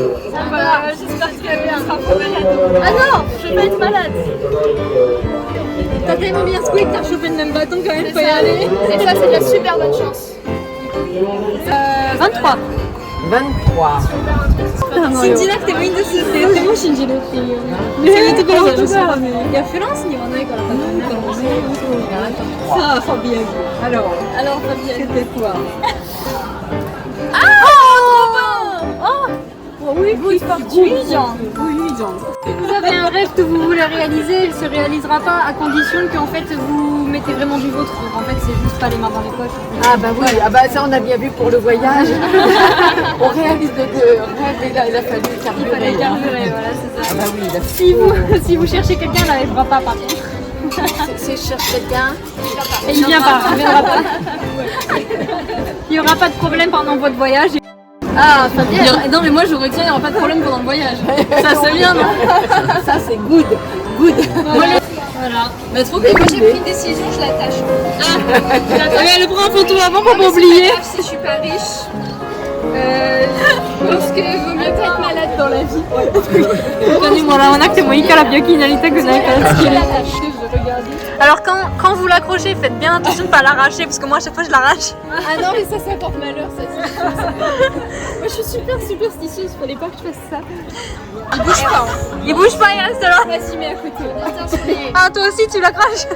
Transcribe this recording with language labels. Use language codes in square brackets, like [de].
[fr] Ça va, j'espère que tu sera pas malade. Ah non, je vais pas être malade. T'as tellement bien squeak, t'as chopé le même bâton quand même, faut y aller. Et ça, c'est de la super bonne chance. 23. 23. [ja] Sinjinak teもいいんですって言っても信じるっていう。そういうところとか、いやフランスにはないからかな。さあファビアン。 [fr] Alors Fabien, c'était quoi? Oui, vous avez un rêve que vous voulez réaliser, il ne se réalisera pas à condition qu'en fait vous mettez vraiment du vôtre. Donc en fait c'est juste pas les mains dans les poches. Ah bah oui, ah bah ça on a bien vu pour le voyage. On réalise notre rêve et là il a fallu carburer. Il fallait carburer, voilà c'est ça. Ah bah oui, Si vous cherchez quelqu'un, il n'arrivera pas par contre. si je cherche quelqu'un, Et il vient pas, il viendra pas. Il n'y aura pas de problème pendant votre voyage. Ah, Fabien. Non, mais moi je retiens, il n'y aura pas de problème pendant le voyage. Ça c'est bien, non? ça c'est good. Voilà. Mais trop bien, moi j'ai pris une décision, je l'attache. Elle prend un photo avant pour pas oublier. Si je suis pas riche. Je pense que vaut mieux pas être malade dans la vie. [ja] 他にもらわなくてもいいから病気になりたくないから好きで。 [fr] Alors quand vous l'accrochez, faites bien attention de ne pas l'arracher parce que moi à chaque fois je l'arrache. Ah non, mais ça porte malheur, ça. Moi je suis super superstitieuse, fallait pas que je fasse ça. Il bouge pas. Il bouge pas, il reste là. Vas-y, mets à côté. Attends, Ah toi aussi tu l'accroches.